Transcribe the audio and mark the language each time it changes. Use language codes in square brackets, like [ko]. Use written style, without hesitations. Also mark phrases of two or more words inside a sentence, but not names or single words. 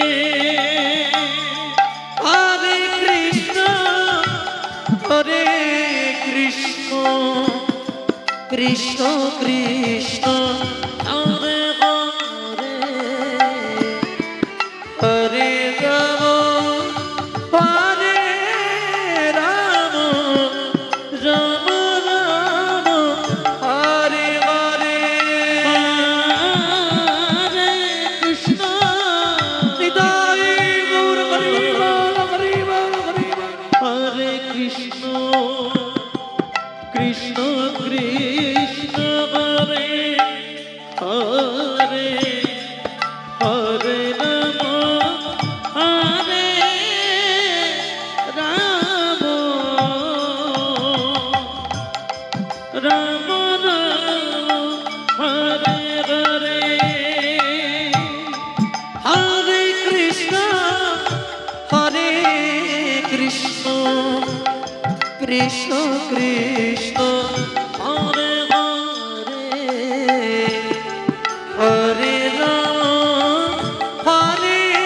[sa] হরে কৃষ্ণ হরে কৃষ্ণ কৃষ্ণ কৃষ্ণ হরে হরে হরে রাম হরে রাম রাম রাম হরে হরে হরে কৃষ্ণ [bn] নিতাই গৌর হরি বল হরি বল হরি বল [sa] হরে কৃষ্ণ কৃষ্ণ কৃষ্ণ হরে হরে হরে রাম হরে রাম রাম রাম হরে হরে হরে কৃষ্ণ হরে কৃষ্ণ কৃষ্ণ কৃষ্ণ হরে হরে হরে রাম হরে